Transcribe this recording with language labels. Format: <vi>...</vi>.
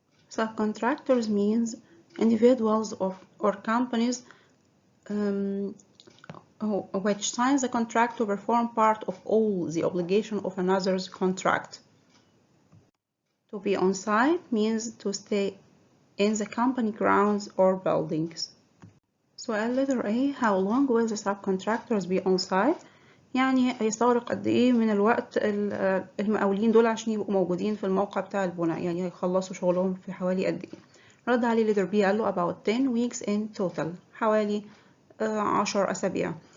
<en>Subcontractors means individuals or companies which sign the contract to perform part of all the obligation of another's contract. To be on site means to stay in the company grounds or buildings. سؤال letter A. How long will the subcontractors be on site?</en> <ar>يعني هيستغرق قد ايه من الوقت المقاولين دول عشان يبقوا موجودين في الموقع بتاع البناء، يعني هيخلصوا شغلهم في حوالي قد ايه. رد عليه letter B قال له</ar> <en>about 10 weeks in total،</en> <ar>حوالي 10 أسابيع.</ar>